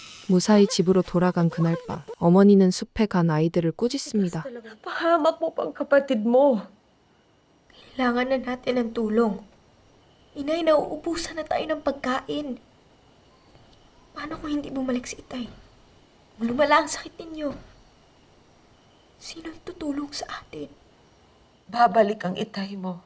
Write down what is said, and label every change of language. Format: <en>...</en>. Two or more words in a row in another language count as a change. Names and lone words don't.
<ko>무사히 집으로 돌아간 그날 밤, 어머니는 숲에 간 아이들을 꾸짖습니다.</ko> <tl>Pahamak mo pang kapatid mo. Kailangan na natin ng tulong. Inay, nauubusan na tayo ng pagkain. Paano kung hindi bumalik si Itay? Lumala ang sakit ninyo. Sino'y tutulong sa atin? Babalik ang itay mo.</tl>